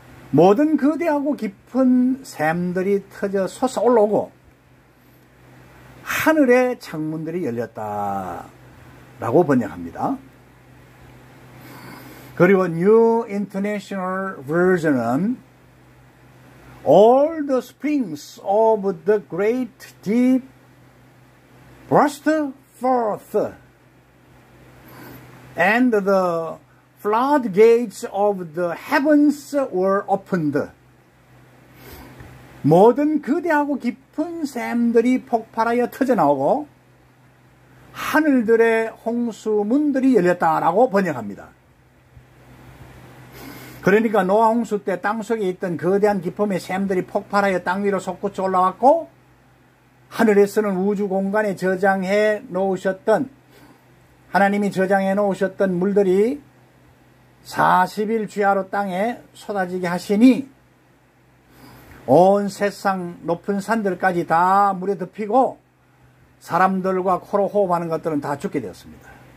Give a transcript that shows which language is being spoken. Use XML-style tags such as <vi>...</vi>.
<ko>모든 거대하고 깊은 샘들이 터져 솟아올라오고 하늘의 창문들이 열렸다라고 번역합니다. 그리고</ko> <en>New International Version은 All the springs of the great deep burst forth and the floodgates of the heavens were opened.</en> <ko>모든 거대하고 깊은 샘들이 폭발하여 터져나오고 하늘들의 홍수문들이 열렸다라고 번역합니다. 그러니까 노아 홍수 때 땅속에 있던 거대한 기품의 샘들이 폭발하여 땅 위로 솟구쳐 올라왔고 하늘에서는 우주 공간에 저장해 놓으셨던 하나님이 저장해 놓으셨던 물들이 40일 주야로 땅에 쏟아지게 하시니 온 세상 높은 산들까지 다 물에 덮이고 사람들과 코로 호흡하는 것들은 다 죽게 되었습니다.</ko>